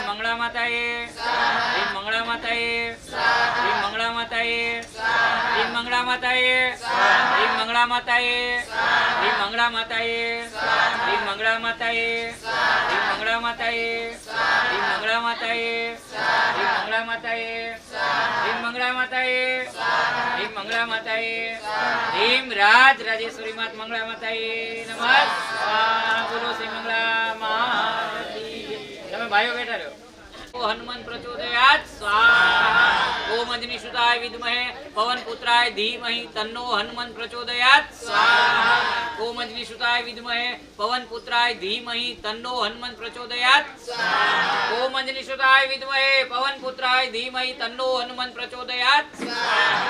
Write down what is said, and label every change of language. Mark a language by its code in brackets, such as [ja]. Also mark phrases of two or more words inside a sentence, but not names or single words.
[sa] मंगला माताए ह्रीं मंगला माताए ह्रीं मंगला माताए ह्रीं मंगला माताए ह्रीं मंगला माताए ह्रीं मंगला माताए ह्रीं मंगला माताए ह्रीं मंगला माताए ह्रीं मंगला माताए ह्रीं मंगला माताए ह्रीं मंगला माताए ह्रीं मंगला माताए ह्रीं राजराजेश्वरी मात मंगला माताए नमः स्वाहा। [hi] बोलो श्री मंगला माता की। [gu] તમે ભાઈઓ બેઠા રહ્યો। [sa] हनुमान प्रचोदयात् स्वाहा। ओम अग्निसुताय विद्महे पवनपुत्राय धीमहि तन्नो हनुमान प्रचोदयात् स्वाहा। ओम अग्निसुताय विद्महे पवनपुत्राय धीमहि तन्नो हनुमान प्रचोदयात् स्वाहा। ओम अग्निसुताय विद्महे पवनपुत्राय धीमहि तन्नो हनुमान प्रचोदयात् स्वाहा।